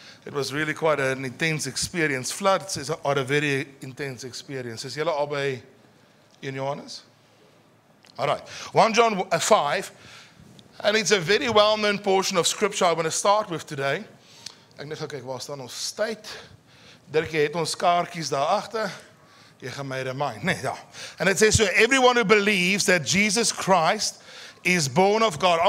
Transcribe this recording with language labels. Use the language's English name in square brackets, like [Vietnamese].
[English] It was really quite an intense experience. Floods are a very intense experience. [Afrikaans] Is julle albei in Johannes? [English] All right. 1 John 5, and it's a very well-known portion of scripture I want to start with today. [Afrikaans] Ek net gaan kyk waar staan ons tyd. Dirkie het ons kaartjies daar agter. Jy gaan my remind. Nee, ja. [English] And it says, so everyone who believes that Jesus Christ is born of God.